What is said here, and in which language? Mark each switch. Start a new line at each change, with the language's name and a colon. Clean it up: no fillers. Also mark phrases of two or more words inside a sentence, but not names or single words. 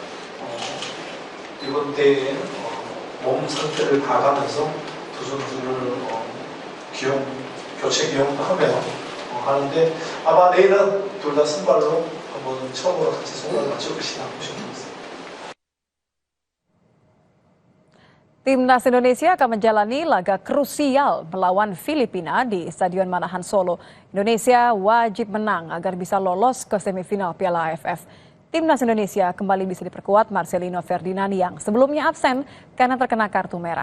Korean: 이번 대회에 몸 상태를 봐가면서 두 선수를 교체 기용도 하며 하는데 아마 내일은 둘 다 선발로 한번 처음으로 같이 손을 맞출 것이다 보시면 되겠습니다.
Indonesian: Timnas Indonesia akan menjalani laga krusial melawan Filipina di Stadion Manahan Solo. Indonesia wajib menang agar bisa lolos ke semifinal Piala AFF. Timnas Indonesia kembali bisa diperkuat Marcelino Ferdinand yang sebelumnya absen karena terkena kartu merah.